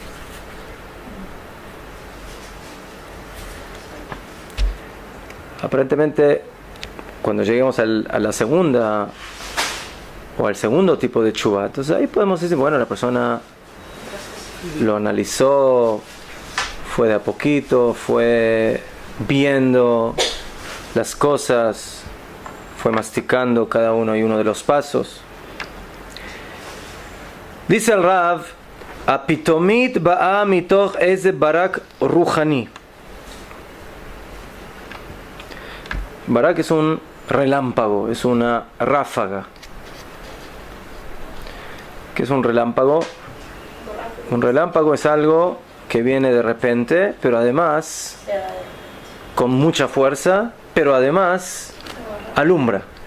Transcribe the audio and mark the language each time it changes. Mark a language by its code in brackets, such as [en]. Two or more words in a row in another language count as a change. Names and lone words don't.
[es] Aparentemente, cuando lleguemos a la segunda o al segundo tipo de teshuvá, entonces ahí podemos decir, bueno, la persona lo analizó, fue de a poquito, fue viendo las cosas, fue masticando cada uno y uno de los pasos. Dice el Rav, [he] הפתאומית באה מתוך איזה ברק רוחני. [es] Barak es un relámpago, es una ráfaga. ¿Qué es un relámpago? Un relámpago es algo que viene de repente, pero además con mucha fuerza, pero además alumbra.